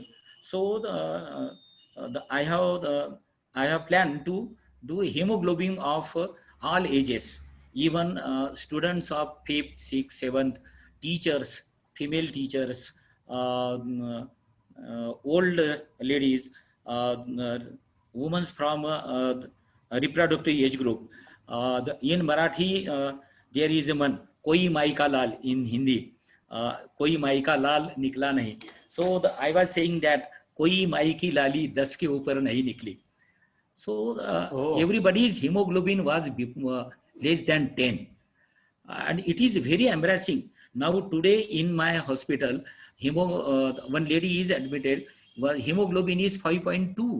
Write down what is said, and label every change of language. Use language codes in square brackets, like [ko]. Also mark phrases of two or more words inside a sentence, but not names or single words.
[en] So I have planned to do hemoglobin of all ages, even students of 5th, 6th, 7th, teachers, female teachers, old ladies, women from reproductive age group. In Marathi, there is one [hi] Koi Mai Ka Lal [en] in Hindi. [hi] Koi Mai Ka Lal nikla nahi. [en] So I was saying that [hi] Koi Mai Ki Lali 10 ke upar nahi nikli. [en] So Oh, everybody's hemoglobin was less than 10. And it is very embarrassing. Now today in my hospital, one lady is admitted, hemoglobin is 5.2.